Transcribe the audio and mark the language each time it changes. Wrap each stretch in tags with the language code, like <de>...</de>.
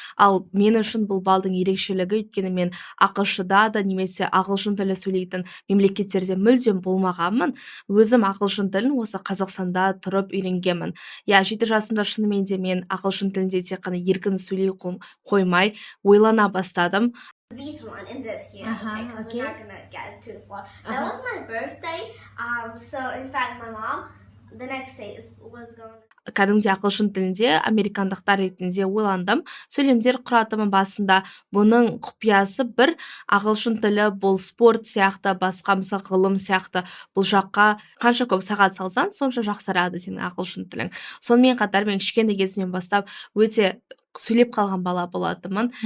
<kk>Ал мен үшін бұл балдың ерекшелігі, өйткені мен ақш-да да немесе ағылшын тілі сөйлейтін мемлекеттерде мүлдем болмағанмын. Өзім ағылшын тілін осы Қазақстанда тұрып үйренгенмін. 7 жасымда шынымен де мен ағылшын тілінде тек қана еркін сөйлей қоймай, ойлана бастадым.</kk> <en>This one in this year, okay, because we're not gonna get too far. That was my birthday. So in fact, my mom the next day was going.</en> <kk>Кәдімгідей ағылшын тілінде американдықтар ретінде ойландым. Сөйлемдер құратымын басында. Бұның құпиясы бір, ағылшын тілі бұл спорт сияқты, басқа мысалы ғылым сияқты. Бұл жаққа қанша көп сағат салсаң, сонша жақсарады сенің ағылшын тілің. Сонымен қатар мен кішкентай кезімнен бастап өте сөйлеп қалған бала болатынмын.</kk>